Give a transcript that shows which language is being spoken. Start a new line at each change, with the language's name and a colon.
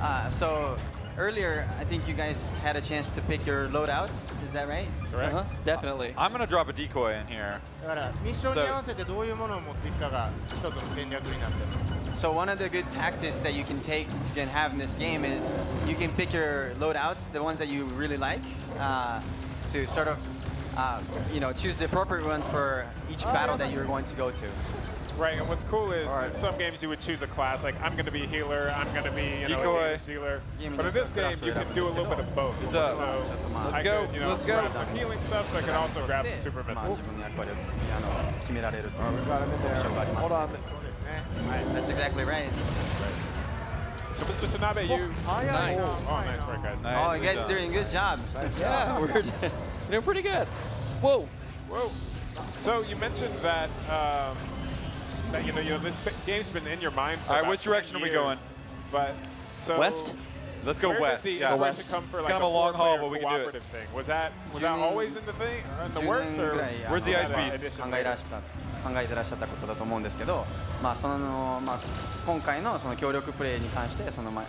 English: So earlier, I think you guys had a chance to pick your loadouts. Is that right? Correct. Definitely. I'm gonna drop a decoy in here.
Japanese: だからミッションに合わせてどういうものを持っていくかが一つの戦略になってます。
English: So one of the good tactics that you can have in this game is you can pick your loadouts, the ones that you really like, to sort of choose the appropriate ones for each battle that you're going to go to. Right, and what's cool is in some games you would choose a class, like I'm going to be a healer, I'm going to be a healer. But in this game, you can do a little bit of both. So let's go. Let's go. Grab some healing stuff, but I can also grab some super missiles. Hold on. That's exactly right. So Mr. Tanabe, you... Nice. Oh, nice work, guys. Oh, you guys are doing a good job. Yeah, we're doing pretty good. Whoa. Whoa. So you mentioned that... this game's been in your mind for All right, which direction are we going? But so west? Let's go west. Yeah, west. Come for it's like kind of a long haul, but we can do it. Thing. Was that always in the thing, in the works, or where's the ice beast?
Japanese: 考えてらっしゃったことだと思うんですけど、今回のその協力プレイに関してその